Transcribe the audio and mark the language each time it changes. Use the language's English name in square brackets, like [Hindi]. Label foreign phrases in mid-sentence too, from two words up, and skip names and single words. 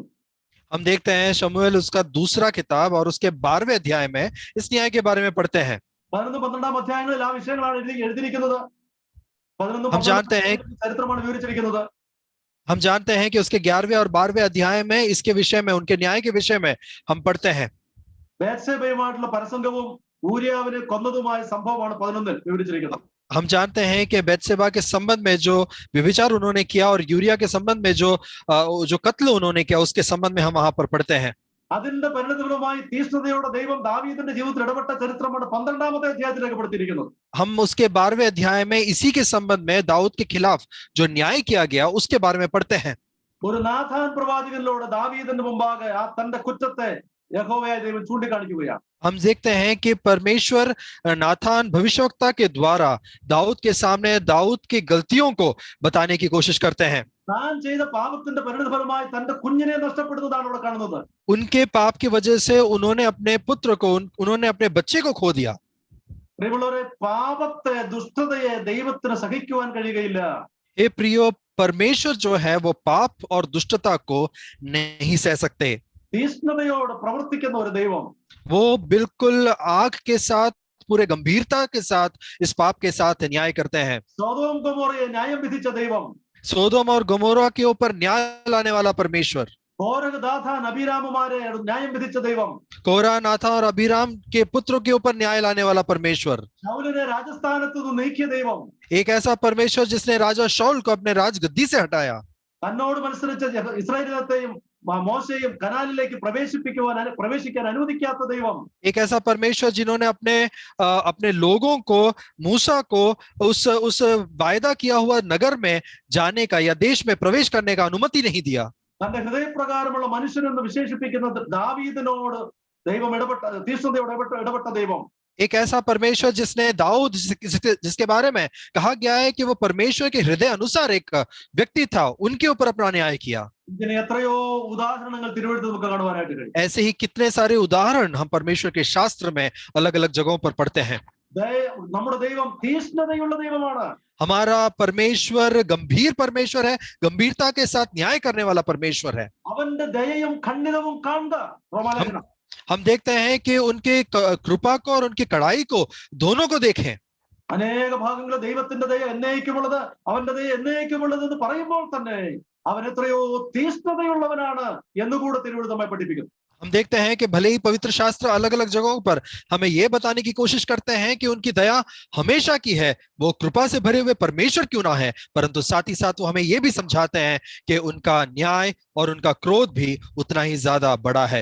[Hindi] हम देखते हैं शमूएल उसका दूसरा किताब और उसके 12वें अध्याय में इस न्याय के बारे में पढ़ते हैं। [Malayalam] 11-12 അധ്യായങ്ങളിൽ ആ വിഷയങ്ങളാണ് എഴുതിയിരിക്കുന്നത്. 11-12 ചരിത്രമാണ് വിവരിച്ചിരിക്കുന്നത്. [Hindi] हम जानते हैं कि उसके 11वें और 12वें अध्याय में इसके विषय में, उनके न्याय के विषय में हम पढ़ते हैं। [Malayalam] ബേത്ശേബയുമായിട്ടുള്ള പരസംഗവും ഊരിയാവിനെ കൊന്നതുമായ സംഭവമാണ് 11-ൽ വിവരിച്ചിരിക്കുന്നത്. [Hindi] हम जानते हैं कि बेतशेबा के संबंध में जो व्यभिचार उन्होंने किया और यूरिया के संबंध में जो कत्ल उन्होंने किया उसके संबंध में हम वहां पर पढ़ते हैं। [Malayalam] അതിന്റെ പരിണതഫലമായി തീഷ്ണതയോടെ ദൈവം ദാവീദിന്റെ ജീവിതത്തിൽ ഇടപെട്ട ചരിത്രമാണ് 12-ാമത്തെ അധ്യായത്തിൽ രേഖപ്പെടുത്തിയിരിക്കുന്നത്. [Hindi] हम उसके 12वें अध्याय में इसी के संबंध में दाऊद के खिलाफ जो न्याय किया गया उसके बारे में पढ़ते हैं। [Malayalam] ഒരു നാഥാൻ പ്രവാചകനിലൂടെ ദാവീദിന്റെ മുമ്പാകെ ആ തന്റെ കുറ്റത്തെ യഹോവയായ ദൈവം ചൂണ്ടിക്കാണിക്കുകയാണ്. [Hindi] हम देखते हैं कि परमेश्वर नाथान भविष्यवक्ता के द्वारा दाऊद के सामने दाऊद की गलतियों को बताने की कोशिश करते हैं। [Malayalam] താൻ ചെയ്ത പാപത്തിന്റെ പരിണതഫലമായി തന്റെ കുഞ്ഞിനെ നഷ്ടപ്പെടുന്നതാണ് ഇവിടെ കാണുന്നത്. [Hindi] उनके पाप की वजह से उन्होंने अपने पुत्र को, उन्होंने अपने बच्चे को खो दिया। [Malayalam] പ്രിയമുള്ളവരെ, പാപത്തെ, ദുഷ്ടതയെ ദൈവത്തിന് സഹിക്കുവാൻ കഴിയുകയില്ല. [Hindi] हे प्रियो, परमेश्वर जो है वो पाप और दुष्टता को नहीं सह सकते। [Malayalam] തീഷ്ണതയോട് പ്രവർത്തിക്കുന്ന ഒരു ദൈവം, [Hindi] वो बिल्कुल आग के साथ, पूरे गंभीरता के साथ इस पाप के साथ न्याय करते हैं। [Malayalam] സൊദോം ഗൊമോറയെ ന്യായം വിധിച്ച ദൈവം, [Hindi] सोदोम और गमोरा के ऊपर न्याय लाने वाला परमेश्वर, [Malayalam] കോരഹ്, ദാഥാൻ, അബീരാമുമാരെ ന്യായം വിധിച്ച ദൈവം, [Hindi] कोरा, नाथा और अबीराम के पुत्रों के ऊपर न्याय लाने वाला परमेश्वर, [Malayalam] ശൗലിനെ രാജസ്ഥാനത്ത് നിന്ന് നീക്കിയ ദൈവം, [Hindi] एक ऐसा परमेश्वर जिसने राजा शाऊल को अपने राजगद्दी से हटाया, [Malayalam] തന്നോട് മത്സരിച്ച ഇസ്രായേലിനെയും മോശയെയും കനാനിലേക്ക് പ്രവേശിക്കാൻ അനുവദിക്കാത്ത ദൈവം, [Hindi] एक ऐसा परमेश्वर जिन्होंने अपने लोगों को, मूसा को उस वायदा किया हुआ नगर में जाने का या देश में प्रवेश करने का अनुमति नहीं दिया। [Malayalam] തന്റെ ഹൃദയപ്രകാരമുള്ള മനുഷ്യനെന്ന് വിശേഷിപ്പിക്കുന്നത് ദാവീദിനോട് ദൈവം തീഷ്ണതയോട് ഇടപെട്ട ദൈവം. [Hindi] एक ऐसा परमेश्वर जिसने दाऊद जिसके बारे में कहा गया है कि वो परमेश्वर के हृदय अनुसार एक व्यक्ति था, उनके ऊपर अपना न्याय किया. [Malayalam] ഇതിന് എത്രയോ ഉദാഹരണങ്ങൾ തിരുവെഴുത്തിൽ നമുക്ക് കാണുവാനായിട്ട് കഴിയും. [Hindi] ऐसे ही कितने सारे उदाहरण हम परमेश्वर के शास्त्र में अलग अलग जगहों पर पढ़ते हैं. [Malayalam] നമ്മുടെ ദൈവം തീഷ്ണതയുള്ള ദൈവമാണ്. [Hindi] हमारा परमेश्वर गंभीर परमेश्वर है, गंभीरता के साथ न्याय करने वाला परमेश्वर है. [Malayalam] അവന്റെ ദയയും ഖണ്ഡിതവും കാണുക. റോമാലേഖനം. [Hindi] हम देखते हैं कि उनके कृपा को और उनकी कड़ाई को दोनों को देखें. [Malayalam] അനേക ഭാഗങ്ങളിൽ ദൈവത്തിന്റെ ദയ എന്നേക്കുമുള്ളത്, അവന്റെ ദയ എന്നേക്കുമുള്ളത് എന്ന് പറയുമ്പോൾ തന്നെ അവൻ എത്രയോ തീഷ്ണതയുള്ളവനാണ് എന്നുകൂടെ തിരുവെഴുത്ത് നമ്മെ പഠിപ്പിക്കുന്നു. [Hindi] हम देखते हैं कि भले ही पवित्र शास्त्र अलग अलग जगहों पर हमें यह बताने की कोशिश करते हैं कि उनकी दया हमेशा की है, वो कृपा से भरे हुए परमेश्वर क्यों ना है, परंतु साथ ही साथ वो हमें यह भी समझाते हैं कि उनका न्याय और उनका क्रोध भी उतना ही ज्यादा बड़ा है.